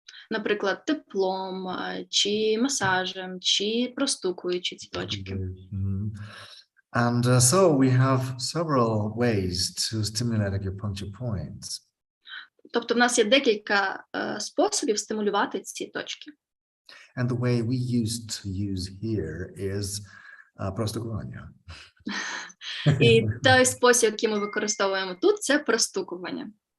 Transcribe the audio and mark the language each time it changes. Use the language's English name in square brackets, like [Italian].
[Ukrainian] Наприклад, теплом, чи масажем, чи простукуючи ці точки. Mhm. [English] And so we have several ways to stimulate acupuncture points. [Ukrainian] Тобто в нас є декілька способів стимулювати ці точки. [English] And the way we used to use here is [Ukrainian] prostokування. І той спосіб, який ми використовуємо тут, це простукування.